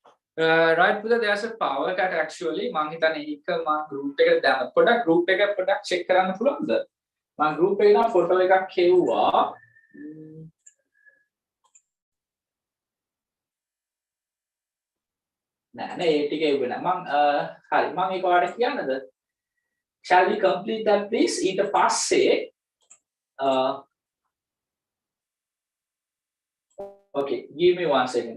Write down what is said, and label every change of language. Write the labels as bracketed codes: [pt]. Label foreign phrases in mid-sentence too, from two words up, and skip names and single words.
[en] Right, Buddha, there's a power cut actually. [si] මං හිතන්නේ ඒක මං group එකට දාන්න. පොඩක් group එක පොඩක් check කරන්න පුළුවන්ද? මං group එකේ නම් photo එකක් හෙව්වා. නෑ ඒ ටික එව්වේ නෑ. මං හරි මං ඒක ඔයාලට කියන්නද? [en] Shall we complete that please? [si] ඊට පස්සේ [en] okay, give me 1 second.